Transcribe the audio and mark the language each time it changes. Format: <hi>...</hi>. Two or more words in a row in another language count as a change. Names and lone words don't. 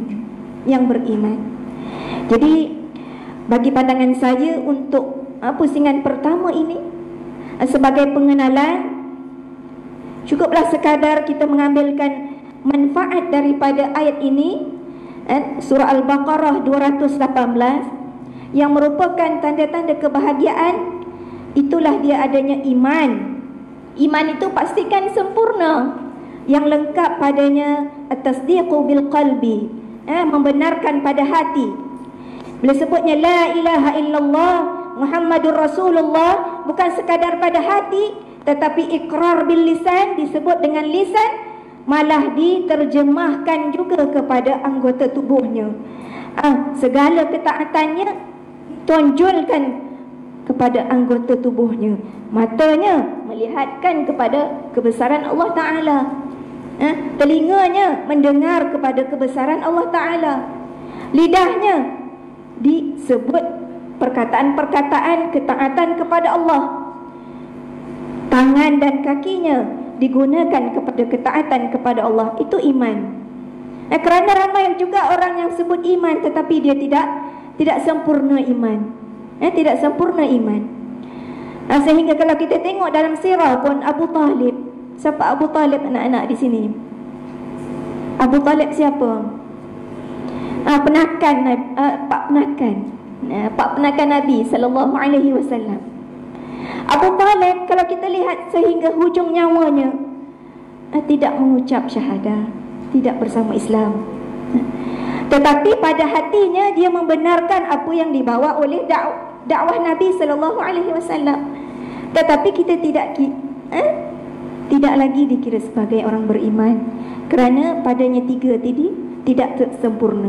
<ms>Yang beriman. Jadi bagi pandangan saya untuk pusingan pertama ini, sebagai pengenalan, cukuplah sekadar kita mengambilkan manfaat daripada ayat ini, surah Al-Baqarah 218, yang merupakan tanda-tanda kebahagiaan. Itulah dia adanya iman. Iman itu pastikan sempurna, yang lengkap padanya</ms> <ar>التصديق بالقلب,</ar> <ms>membenarkan pada hati. Bila sebutnya</ms> <ar>لا إله إلا الله محمد رسول الله,</ar> <ms>bukan sekadar pada hati, tetapi</ms> <ar>إقرار باللسان,</ar> <ms>disebut dengan lisan, malah diterjemahkan juga kepada anggota tubuhnya. Segala ketaatannya tonjolkan kepada anggota tubuhnya. Matanya melihatkan kepada kebesaran</ms> <ar>الله تعالى,</ar> <ms>telinganya mendengar kepada kebesaran</ms> <ar>الله تعالى,</ar> <ms>lidahnya disebut perkataan-perkataan ketaatan kepada Allah, tangan dan kakinya digunakan kepada ketaatan kepada Allah. Itu iman. Kerana ramai juga orang yang sebut iman, tetapi dia tidak sempurna iman. Tidak sempurna iman. Sehingga kalau kita tengok dalam sirah pun, Abu Talib, siapa Abu Talib anak-anak di sini? Abu Talib siapa? Pak penakan Nabi</ms> <ar>صلى الله عليه وسلم.</ar> <ms>Abu Talib, kalau kita lihat sehingga hujung nyawanya, tidak mengucap syahadah, tidak bersama Islam. Tetapi pada hatinya dia membenarkan apa yang dibawa oleh dakwah Nabi</ms> <ar>صلى الله عليه وسلم.</ar> <ms>Tetapi kita tidak lagi dikira sebagai orang beriman, kerana padanya tiga tadi tidak sempurna.</ms>